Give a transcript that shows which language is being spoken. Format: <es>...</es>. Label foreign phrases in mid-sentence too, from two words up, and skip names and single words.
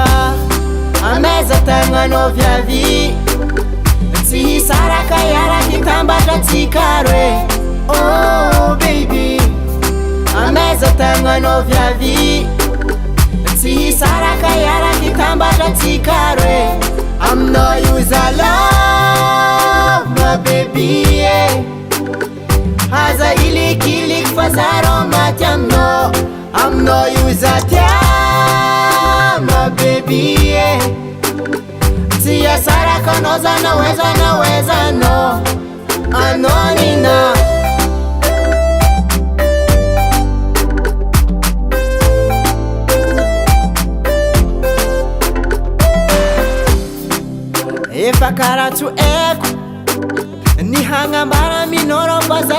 <mg>ameza tagnanao viavy tsy hisaraka iaraky tambatratsika roe</mg> <en>oh baby</en> <mg>ameza tagnanao viavy tsy hisaraka iaraky tambatratsika roe aminao io za</mg> <en>love my baby yeah.</en> <mg>Haza ilikiliky fa zaro maty aminao io za tia</mg> <en>my baby yeah.</en> <mg>Tsy hasaraka anao za nawezanao anao nina efa karatso eko ny hagnambara minoro fa za</mg>